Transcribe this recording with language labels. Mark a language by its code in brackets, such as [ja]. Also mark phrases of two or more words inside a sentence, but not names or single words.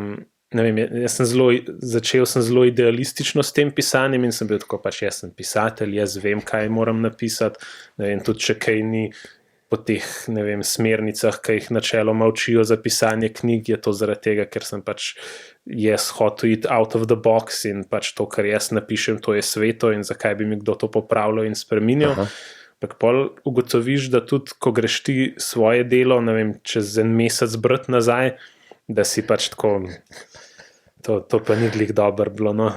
[sl] začel sem zelo idealistično s tem pisanjem in sem bil tako pač, jaz sem pisatelj, jaz vem, kaj moram napisati, tudi če kaj ni po teh, smernicah, ki jih načeloma učijo za pisanje knjig, je to zaradi tega, ker sem pač jaz hotel iti [en] out of the box [sl] in pač to, kar jaz napišem, to je sveto in zakaj bi mi kdo to popravljal in spreminjal. Ampak pol ugotoviš, da tudi, ko greš ti svoje delo, čez en mesec brati nazaj, da si pač tako, to pa ni glih dobro bilo, no.